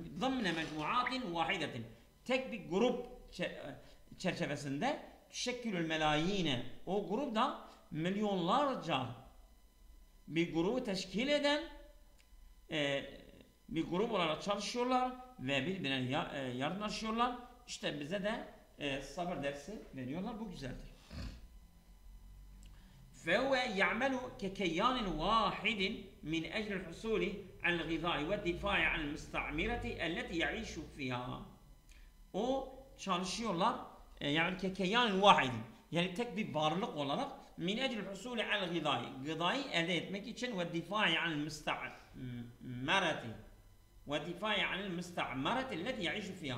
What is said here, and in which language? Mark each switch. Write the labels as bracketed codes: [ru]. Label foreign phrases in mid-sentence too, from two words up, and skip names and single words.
[ar] ضمن مجموعة واحدة. [tr] Tek bir grup çerçevesinde [ar] تشكل الملايين, [tr] o grup da milyonlarca bir grubu teşkil eden bir grup olarak çalışıyorlar ve birbirine yardımlaşıyorlar. İşte bize de sabır dersi veriyorlar. Bu güzeldir. [ar] فهو يعمل ككيان واحد من أجل الحصول على الغذاء والدفاع عن المستعمرة التي يعيش فيها. [tr] O çalışıyorlar yani [ar] ككيان واحد, [tr] yani tek bir varlık olarak [ar] من أجل الحصول على الغذاء, [tr] gıdayı elde etmek için [ar] والدفاع عن المستعمرة والدفاع عن المستعمرة التي يعيش فيها.